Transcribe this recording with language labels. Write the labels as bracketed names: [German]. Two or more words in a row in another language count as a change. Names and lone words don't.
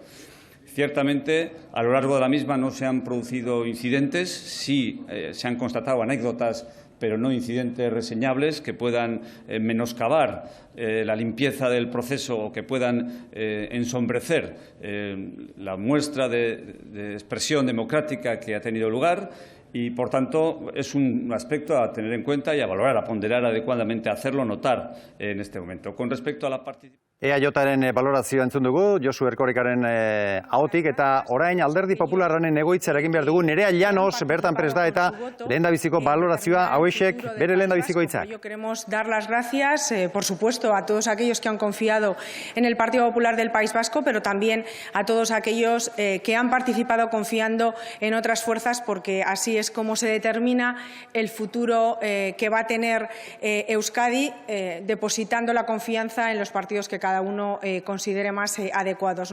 [Spanish] Ciertamente, a lo largo de la misma no se han producido incidentes, sí se han constatado anécdotas, pero no incidentes reseñables que puedan menoscabar la limpieza del proceso o que puedan ensombrecer la muestra de expresión democrática que ha tenido lugar y, por tanto, es un aspecto a tener en cuenta y a valorar, a ponderar adecuadamente, a hacerlo notar en este momento. Con respecto a la participación... [Basque] EAJaren balorazioa entzun dugu, Josu Erkorekaren ahotik, eta orain Alderdi Popularraren egoitzara egin behar dugu, Nerea Llanos bertan prest da eta lehendabiziko balorazioa hauexek bere lehendabiziko hitzak. [Spanish] Queremos dar las gracias, por supuesto, a todos aquellos que han confiado en el Partido Popular del País Vasco, pero también a todos aquellos que han participado confiando en otras fuerzas, porque así es como se determina el futuro que va a tener Euskadi, depositando la confianza en los partidos que cada uno considere más adecuados.